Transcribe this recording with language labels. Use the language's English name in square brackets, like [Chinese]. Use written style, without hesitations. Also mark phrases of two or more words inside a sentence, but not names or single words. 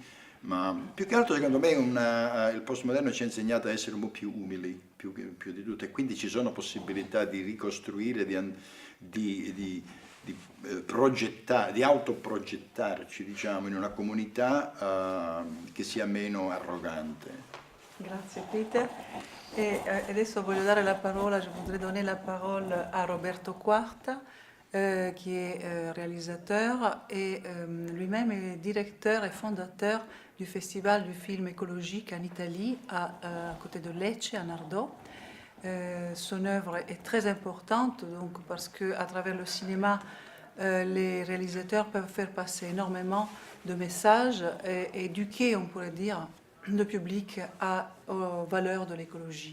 [Italian] Ma più che altro, secondo me, il postmoderno ci ha insegnato a essere un po' più umili, più di tutto, e quindi ci sono possibilità di ricostruire, di progettare, di autoprogettarci, diciamo, in una comunità che sia meno arrogante. Grazie Peter. E adesso voglio dare la parola, [French] je voudrais donner la parole à Roberto Quarta, qui est réalisateur et lui-même est directeur et fondateur du Festival du film écologique en Italie, à côté de Lecce, à Nardò. Son œuvre est très importante, donc, parce qu'à travers le cinéma, les réalisateurs peuvent faire passer énormément de messages et éduquer, on pourrait dire, le public aux valeurs de l'écologie.